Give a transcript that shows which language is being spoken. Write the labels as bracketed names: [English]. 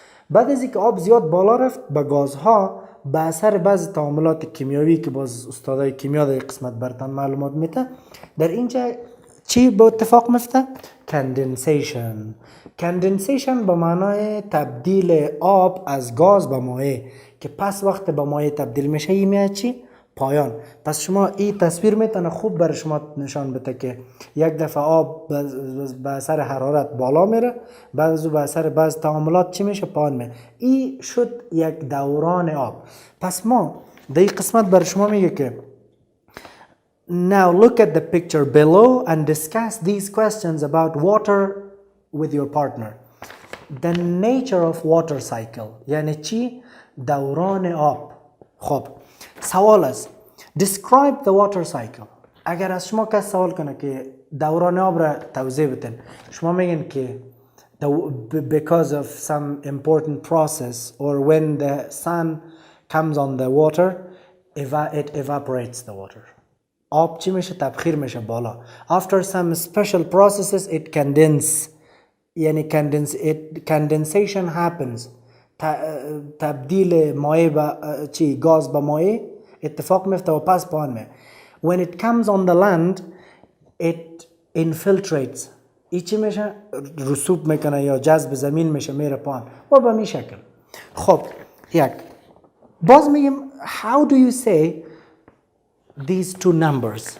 [Persian] بعد از اینکه آب زیاد بالا رفت به گازها به اثر بعضی تعاملات کیمیایی که باز استادای کیمیا در قسمت براتون معلومات میده، در اینجا چی به اتفاق میفته؟ کندنسیشن به معنای تبدیل آب از گاز به مایع که پس وقت به مایع تبدیل میشه این میاد چی؟ پایان. پس شما این تصویر میتونه خوب برای شما نشان بده که یک دفعه آب به اثر حرارت بالا میره، بعد از او به اثر بعض تعاملات چی میشه؟ پایان میره. این شد یک دوران آب. پس ما در این قسمت برای شما میگه که [English] now look at the picture below and discuss these questions about water with your partner. The nature of water cycle [Persian] یعنی چی؟ دوران آب. خب سوال است [English] describe the water cycle. [Persian] اگر از شما کس سوال کنه که دوران آب را توضیح بدین، شما میگین که [English] because of some important process or when the sun comes on the water it evaporates the water. [Persian] آب چی میشه؟ تبخیر میشه بالا. [English] After some special processes it condense یعنی condensation happens. [Persian] تبدیل مایع به چی؟ گاز به مایع اتفاق میفته و پس پایان میره. [English] When it comes on the land it infiltrates. [Persian] این چی میشه؟ رسوب میکنه یا جذب زمین میشه میره پایان و به می شکل. خب یک باز میگیم [English] how do you say these two numbers.